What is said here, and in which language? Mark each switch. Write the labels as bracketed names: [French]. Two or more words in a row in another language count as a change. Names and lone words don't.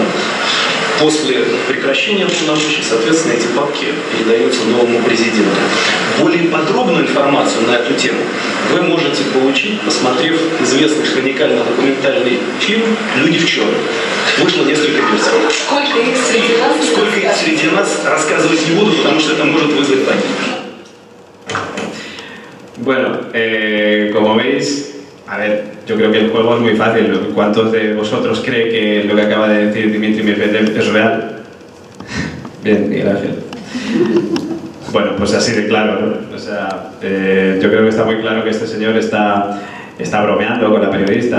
[Russian] После прекращения полномочий, соответственно, эти папки передаются новому президенту. Более подробную информацию на эту тему вы можете получить, посмотрев известный хроникально-документальный фильм «Люди в черном». Вышло несколько версий. Сколько их среди нас? Сколько их среди нас, рассказывать не буду, потому что это может вызвать панику. [Spanish] Bueno, como veis, a ver, yo creo que el juego es muy fácil. ¿Cuántos de vosotros cree que lo que acaba de decir Dimitri Medvedev es real? Bien, Miguel Ángel. Bueno, pues así de claro, ¿no? O sea, yo creo que está muy claro que este señor está bromeando con la periodista.